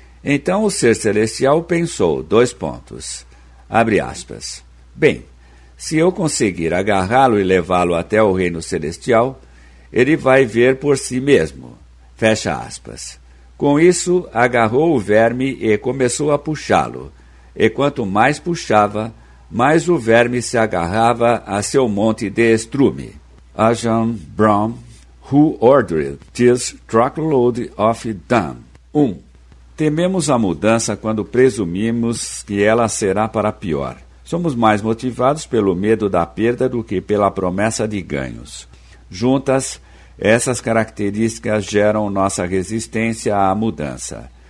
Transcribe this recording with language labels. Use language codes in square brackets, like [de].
[pt] Então o ser celestial pensou, dois pontos, abre aspas, bem, se eu conseguir agarrá-lo e levá-lo até o reino celestial, ele vai ver por si mesmo, fecha aspas. Com isso, agarrou o verme e começou a puxá-lo. E quanto mais puxava, mais o verme se agarrava a seu monte de estrume. [en] Ajahn Brahm, who ordered this truckload of dung? 1. [pt] Tememos a mudança quando presumimos que ela será para pior. Somos mais motivados pelo medo da perda do que pela promessa de ganhos. Juntas, essas características geram nossa resistência à mudança.